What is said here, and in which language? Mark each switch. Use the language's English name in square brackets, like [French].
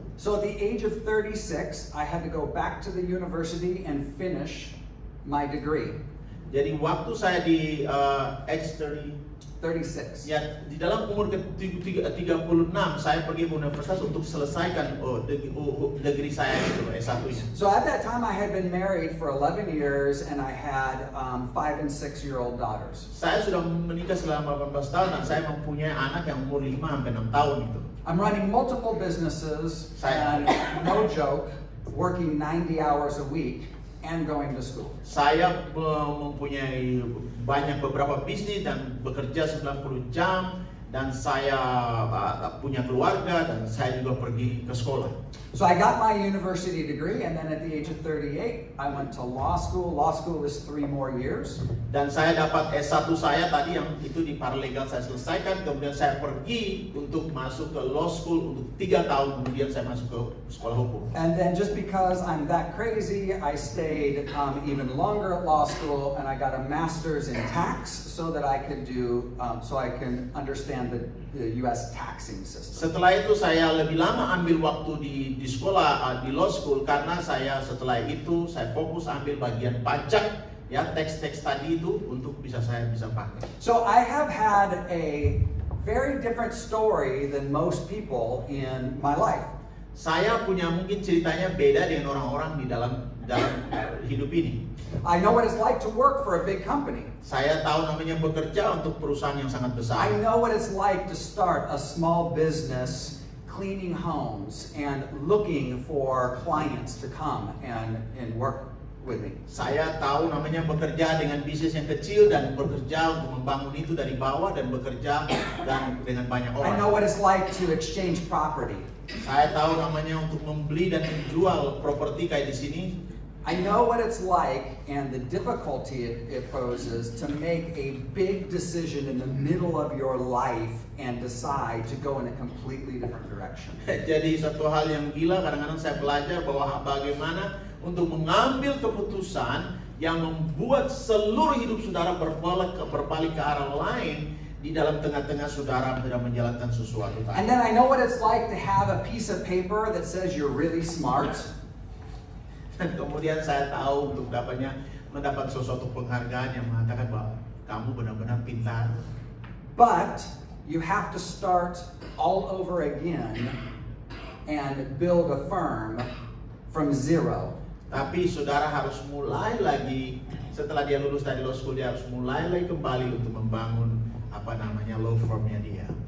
[English] So at the age of 36, I had to go back to the university and finish my degree. [Indonesian] Jadi waktu saya di age 30, 36. Ya, di dalam umur ke-36 saya pergi ke universitas untuk selesaikan degree saya itu, S1-nya. [English] So at that time I had been married for 11 years and I had 5 and 6-year-old daughters. [Indonesian] Saya sudah menikah selama 18 tahun dan saya mempunyai anak yang umur 5 sampai 6 tahun itu. [English] I'm running multiple businesses and no joke, working 90 hours a week and going to school. [Indonesian] Saya mempunyai beberapa bisnis dan bekerja 90 jam dan saya punya keluarga dan saya juga pergi ke sekolah. [English] So I got my university degree and then at the age of 38 I went to law school. Law school is 3 more years. [Indonesian] Dan saya dapat S1 saya tadi yang itu di paralegal saya selesaikan, kemudian saya pergi untuk masuk ke law school untuk 3 tahun, kemudian saya masuk ke sekolah hukum. [English] And then just because I'm that crazy, I stayed even longer at law school and I got a master's in tax so that I could so I can understand the US taxing system. [Indonesian] Setelah itu saya lebih lama ambil waktu di sekolah di law school karena setelah itu saya fokus ambil bagian pajak ya, teks-teks tadi itu untuk saya bisa pakai. [English] So I have had a very different story than most people in my life. [Indonesian] Saya punya mungkin ceritanya beda dengan orang-orang di dalam hidup ini. [English] I know what it's like to work for a big company. [Indonesian] Saya tahu namanya bekerja untuk perusahaan yang sangat besar. [English] I know what it's like to start a small business cleaning homes and looking for clients to come and work with me. [Indonesian] Saya tahu namanya bekerja dengan bisnis yang kecil dan bekerja untuk membangun itu dari bawah dan bekerja dengan banyak orang. [English] I know what it's like to exchange property. [Indonesian] Saya tahu namanya untuk membeli dan menjual properti kayak di sini. [English] I know what it's like and the difficulty it poses to make a big decision in the middle of your life and decide to go in a completely different direction. [Indonesian] Jadi satu hal yang gila, kadang-kadang saya belajar bahwa bagaimana untuk mengambil keputusan yang membuat seluruh hidup saudara berbalik ke arah lain di dalam tengah-tengah saudara sedang menjalankan sesuatu. [English] And then I know what it's like to have a piece of paper that says you're really smart. [Indonesian] Dan kemudian saya tahu untuk mendapat sesuatu penghargaan yang mengatakan bahwa kamu benar-benar pintar. [English] But you have to start all over again and build a firm from zero. [Indonesian] Tapi saudara harus mulai lagi setelah dia lulus dari law school, dia harus mulai lagi kembali untuk membangun law firmnya dia.